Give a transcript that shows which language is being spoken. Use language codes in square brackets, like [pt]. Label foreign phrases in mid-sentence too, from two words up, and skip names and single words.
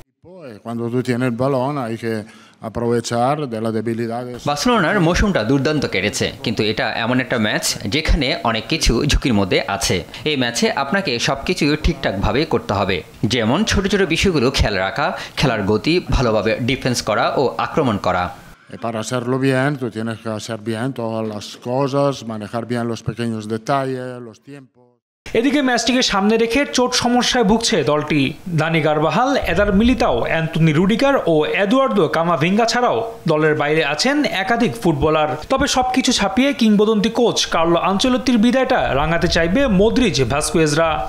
[bn] বার্সেলোনার মৌসুমটা দুর্দান্ত কেটেছে, কিন্তু এটা এমন একটা ম্যাচ যেখানে অনেক কিছু ঝুঁকির মধ্যে আছে। এই ম্যাচে আপনাকে সবকিছু ঠিকঠাকভাবে করতে হবে, যেমন ছোট ছোট বিষয়গুলো খেয়াল রাখা, খেলার গতি, ভালোভাবে ডিফেন্স করা ও আক্রমণ করা। [es] Para hacerlo bien, tú tienes que hacer bien todas las cosas, manejar bien los pequeños detalles, los tiempos. [bn] এদিকে ম্যাচটিকে সামনে রেখে চোট সমস্যায় ভুগছে দলটি। দানি কারবাহাল, এদার মিলিতাও, অ্যান্টনি রুডিগার ও এদুয়ার্দো কামাভিঙ্গা ছাড়াও দলের বাইরে আছেন একাধিক ফুটবলার। তবে সবকিছু ছাপিয়ে কিংবদন্তি কোচ কার্লো আনচেলত্তির বিদায়টা রাঙাতে চাইবে মদ্রিজ, ভাস্কুয়েজরা।